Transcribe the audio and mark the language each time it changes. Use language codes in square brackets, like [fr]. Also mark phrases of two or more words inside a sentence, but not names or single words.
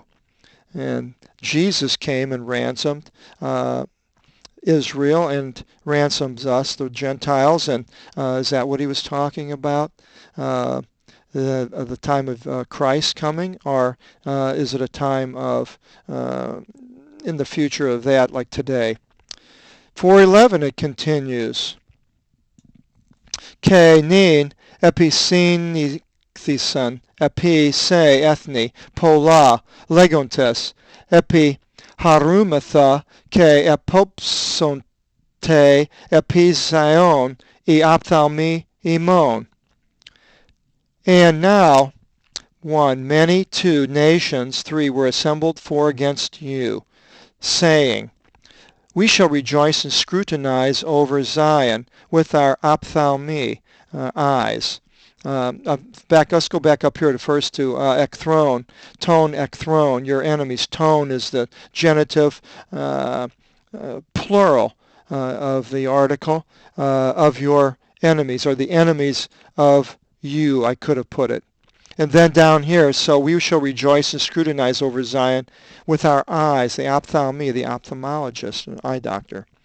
[en] And Jesus came and ransomed Israel and ransoms us, the Gentiles. And is that what he was talking about? The time of Christ coming, or is it a time of in the future of that, like today? 4:11 it continues. [el] Καὶ νῦν ἐπισυνήχθησαν ἐπὶ σὲ ἔθνη πολλὰ λέγοντες ἐπιχαρούμεθα καὶ ἐπόψονται ἐπὶ Σιων οἱ ὀφθαλμοὶ ἡμῶν. [en] And now, 1, many, 2, nations, 3, were assembled 4 against you, saying, we shall rejoice and scrutinize over Zion with our ophthalmi, eyes. Let's go back up here to first to [el] ἐχθρῶν, τῶν ἐχθρῶν, [en] your enemies. Ton is the genitive plural of the article, of your enemies, or the enemies of you, I could have put it. And then down here, so we shall rejoice and scrutinize over Zion with our eyes, the ophthalmi, the ophthalmologist, an eye doctor.